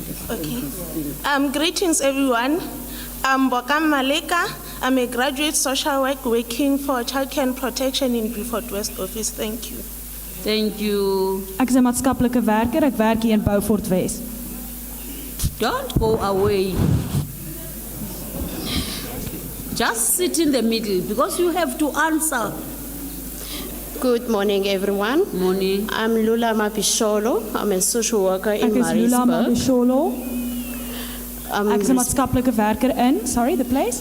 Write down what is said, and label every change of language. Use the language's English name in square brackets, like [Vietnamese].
[English] Okay. Greetings, everyone. I'm Bokam Maleka. I'm a graduate social work working for child care and protection in Beaufort West office. Thank you. Thank you. [Afrikaans] Ek is 'n maatskaplike werker, ek werk hier in Beaufort Wes. [English] Don't go away. Just sit in the middle because you have to answer. Good morning everyone. Morning. I'm Lula Mapisholo. I'm a social worker in [Afrikaans] Ek is Lula [English] Maritzburg. [Afrikaans] Mapisholo. Ek is 'n maatskaplike werker in, [English] sorry, the place?